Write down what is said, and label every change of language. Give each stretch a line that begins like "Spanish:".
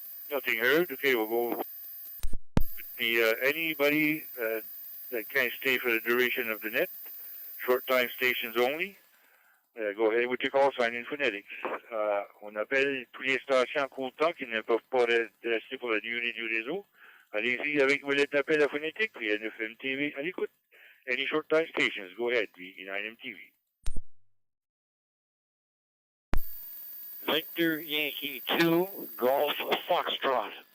English: Nothing heard. Okay, we'll go with anybody that can't stay for the duration of the net, short time stations only. Go ahead with your call sign in phonetics.
French: On appelle tous les stations court temps qui ne peuvent pas rester pour la durée du réseau. Allez-y avec vos lettres d'appel à phonétique, puis NFMTV à l'écoute.
English: Any short time stations, go ahead, V9MTV. Victor Yankee 2, Golf Foxtrot.